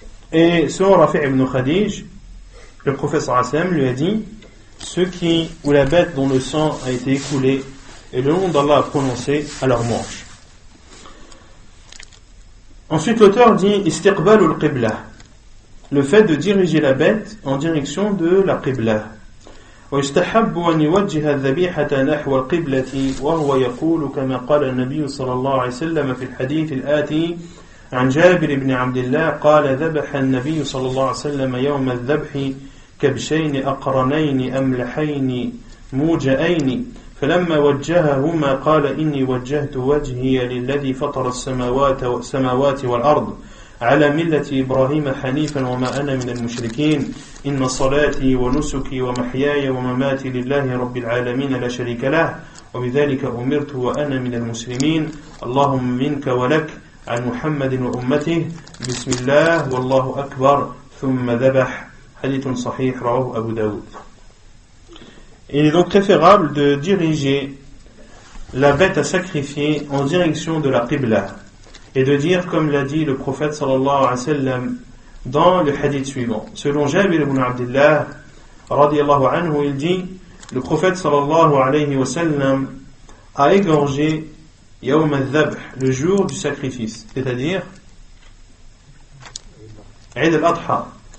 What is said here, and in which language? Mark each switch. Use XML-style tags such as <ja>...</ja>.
<fr>Et selon Rafi' ibn Khadij, le prophète sallallahu alayhi wa sallam lui a dit: ceux ou la bête dont le sang a été écoulé et le nom d'Allah a prononcé, à leur manche. Ensuite, l'auteur dit istiqbalul qibla, le fait de diriger la bête en direction de la qibla.</fr> <ar>ويستحب أن يوجه الذبيحة نحو القبلة وهو يقول كما قال النبي صلى الله عليه وسلم في الحديث الآتي عن جابر بن عبد الله قال ذبح النبي صلى الله عليه وسلم يوم الذبح كبشين أقرنين أملحين موجئين فلما وجههما قال إني وجهت وجهي للذي فطر السماوات والأرض على ملة إبراهيم حنيفا وما أنا من المشركين إن صلاتي ونسكي ومحياي ومماتي لله رب العالمين لا شريك له وبذلك أمرت وأنا من المسلمين اللهم منك ولك عن محمد وأمته بسم الله والله أكبر ثم ذبح حديث صحيح رواه أبو داود.</ar> <fr>Il est donc préférable de diriger la bête à sacrifier en direction de la Qibla et de dire comme l'a dit le prophète sallallahu alayhi wa sallam dans le hadith suivant. Selon Jabir ibn Abdullah radiyallahu anhu, il dit: le prophète sallallahu alayhi wa sallam a égorgé Yawm al-Dhabh, le jour du sacrifice, c'est-à-dire Eid al-Adha.</fr>